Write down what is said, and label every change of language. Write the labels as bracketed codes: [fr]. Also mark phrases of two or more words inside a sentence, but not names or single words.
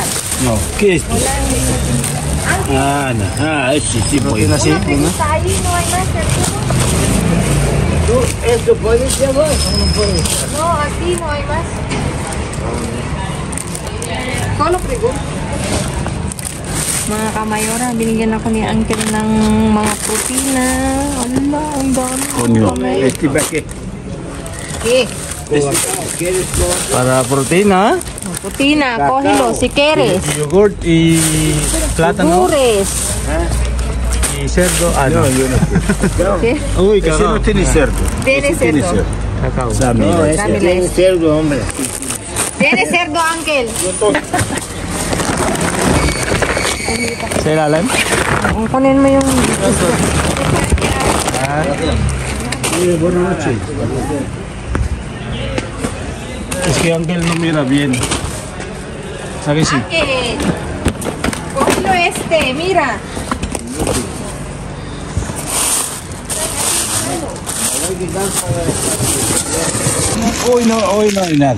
[es] No. ¿Qué es esto? Ah, no. Ah, ese sí, pues. Proteína, sí. Una pelita ahí, no hay más. ¿Tú esto puedes llevar o no puedes? No, aquí no hay más. Solo pregunto. [tl] Mga kamayora, binigyan ako ni Uncle ng mga protina. Ala, ang dami. [es] Coño. Este paquete. Okay. ¿Quieres todo? Para proteína, Protina, cógelo si quieres. yogurt y plátano Dures. y cerdo. Ah, no. yo no quiero. ¿Qué? Uy, Ese no tiene cerdo. Tiene Ese tiene cerdo. Cacao. No, ese Dámela tiene ese. cerdo, hombre. Tiene cerdo, Uncle. [tl] Sa ilalim? Kunin mo yung... [es] Buenas noches. Es que Uncle no mira bien. ¿Sabe sí? Uncle. Cógelo este, mira. Hoy no hay nada.